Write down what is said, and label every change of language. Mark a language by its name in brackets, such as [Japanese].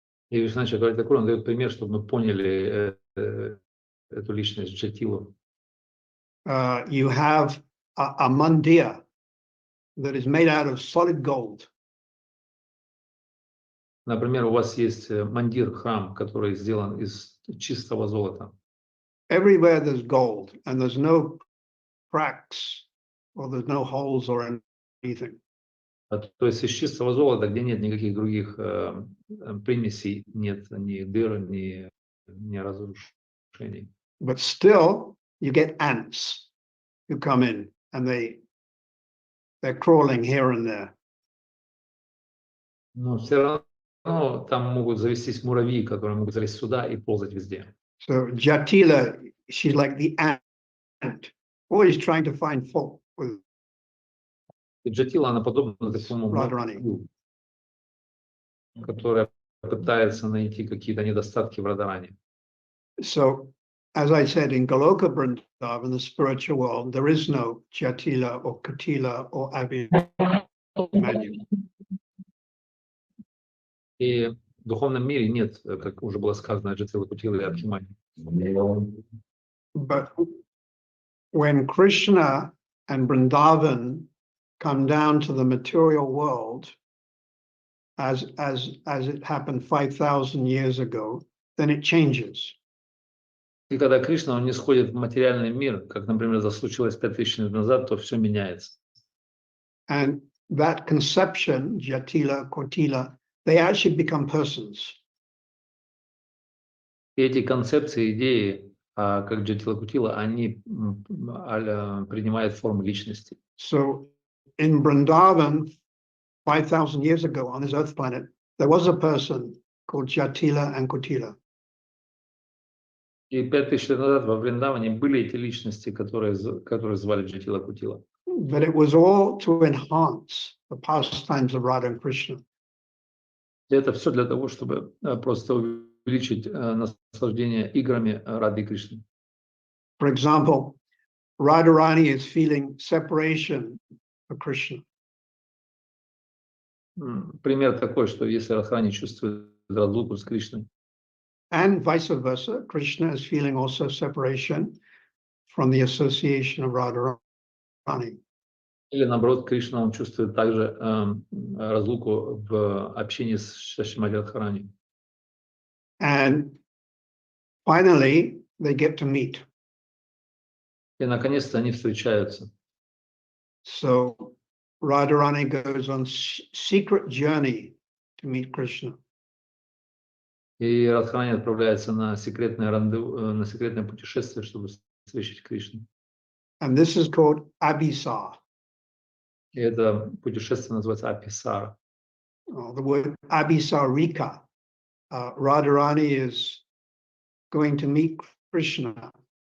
[Russian] И Вишну Чакраворти Тхакур, он дает пример, чтобы мы поняли эту личность Джатилу. [English] You have a mandir that is made out of solid gold. [Russian] Например, у вас есть мандир, храм, который сделан из чистого золота. [English] Everywhere there's gold, and there's no cracks, or there's no holes or anything. [Russian] То есть из чистого золота, где нет никаких других примесей, нет ни дыр, ни разрушений. [English] But still, you get ants who come in, and they're crawling here and there. [Russian] Но все равно там могут завестись муравьи, которые могут залезть сюда и ползать везде. [English] So Jatila, she's like the ant, always trying to find fault with [Russian] И Джатила, она подобна такому [English] Radharani. [Russian] муравью, которая пытается найти какие-то недостатки в Радharani. [English] So, as I said, in Goloka Vrindavan, the spiritual world, there is no Jatila or Kutila or Abhimanyu. [Russian] И в духовном мире нет, как уже было сказано, Джатила, Кутила и Абхимани. [English] But when Krishna and Vrindavan come down to the material world, as it happened 5,000 years ago, then it changes. [Russian] И когда Кришна, он не сходит в материальный мир, как, например, это случилось 5000 лет назад, то все меняется. [English] And that conception, Jatila, Kotila, they actually become persons. [Russian] И эти концепции, идеи, как Джатила, Кутила, они принимают форму личности. [English] So in Vrindavan, 5,000 years ago on this earth planet, there was a person called Jatila and Kotila. [Russian] И 5000 лет назад во Вриндаване были эти личности, которые звали Джатила, Кутила. [English] But it was all to enhance the pastimes of Radha and Krishna. [Russian] И это все для того, чтобы просто увеличить наслаждение играми Рады и Кришны. [English] For example, Radharani is feeling separation for Krishna. [Russian] Пример такой, что если Радхарани чувствует разлуку с Кришной, [English] And vice versa, Krishna is feeling also separation from the association of Radharani. [Russian] или наоборот, Кришна, он чувствует также разлуку в общении с Шримати Радхарани. [English] And finally, they get to meet. [Russian] И наконец-то они встречаются. [English] So Radharani goes on secret journey to meet Krishna. [Russian] И Радхарани отправляется на секретное на секретное путешествие, чтобы встретить Кришну. [English] And this is called Abhisar. [Russian] И это путешествие называется Аписара. [English] The word Abhisarika. Radharani is going to meet Krishna.